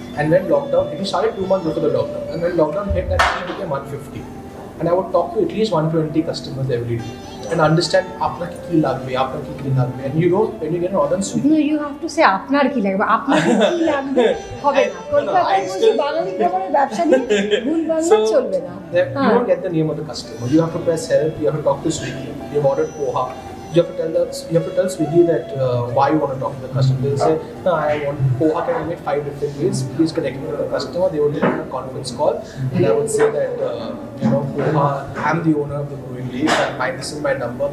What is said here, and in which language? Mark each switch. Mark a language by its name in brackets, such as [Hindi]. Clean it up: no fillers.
[English] And when lockdown, we started 2 months before the lockdown. And when lockdown hit, that tea became 150. And I would talk to at least 120 customers every day and understand [Bangla] apna ki lagbe, [English] and you know when you get an order on Swiggy. No, you have to say [Bangla] apnar ki lagbe, apnar ki lagbe hobe na. Kolkataয় বসে বাঙালি খাবারের ব্যবসা নিয়ে ভুল বাংলা চলবে না। [English] You don't get the name of the customer. You have to press help. You have to talk to Swiggy. You've ordered poha. You have to tell Swiggy that why you want to talk to the customer. They'll say, no, I want poha can be made 5 different ways. Please connect me to the customer. They will do a conference call, and I would say that poha, I'm the owner of the brewing leaf, and this is my number.